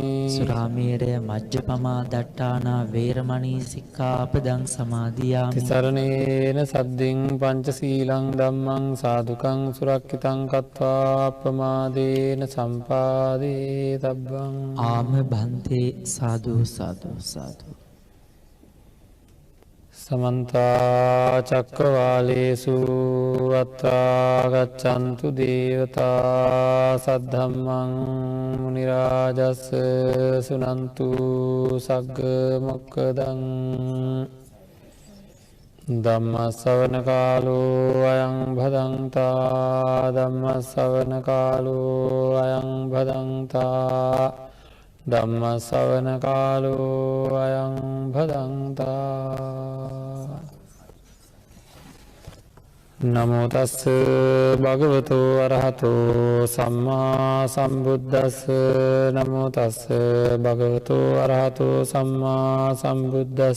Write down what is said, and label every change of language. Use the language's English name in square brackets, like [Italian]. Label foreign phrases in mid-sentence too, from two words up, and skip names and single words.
[Pali] සුරාමේරය මජ්ජපමා දට්ඨානා වේරමණී සික්ඛාපදං සමාදියාමි. තිසරණේන සද්දින් පංචශීලං ධම්මං සාදුකං සුරක්ඛිතං කତ୍වා අප්‍රමාදේන සම්පාදේ තබ්බං. [Sinhala] ආම බන්තේ. සාදු සාදු සාදු. [Pali] සමන්ත චක්කවාලේසු අත්‍රා ගච්ඡන්තු දේවතා සද්ධම්මං මුනි රාජස් සුනන්තු සග්ග මොක්ඛදං. ධම්ම ශ්‍රවණ කාලෝ අයං භදංතා. ධම්ම ශ්‍රවණ කාලෝ අයං භදංතා. ධම්ම ශ්‍රවණ කාලෝ අයං භදංතා. නමෝ තස්ස භගවතෝ අරහතෝ සම්මා සම්බුද්දස්ස. නමෝ තස්ස භගවතෝ අරහතෝ සම්මා සම්බුද්දස්ස.